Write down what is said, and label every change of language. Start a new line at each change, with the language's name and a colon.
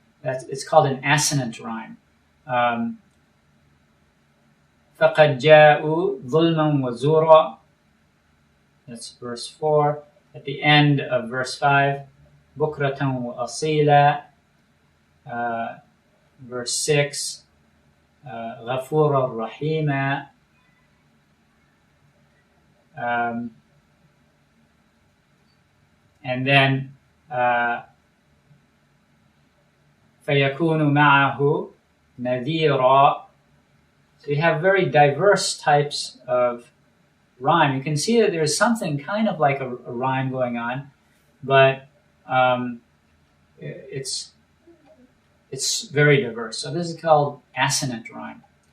English: It's called an assonant rhyme.
Arabic: فَقَدْ جَاءُوا ظُلْمًا وَزُورًا.
English: That's verse 4. At the end of verse 5,
Arabic: بُكْرَةً وَأَصِيلًا.
English: Verse 6,
Arabic: غَفُورًا رَحِيمًا.
English: And then
Arabic: فَيَكُونُ مَعَهُ نَذِيرًا.
English: So you have very diverse types of rhyme. You can see that there's something kind of like a rhyme going on, but it's it's very diverse. So this is called Assonant Rhyme.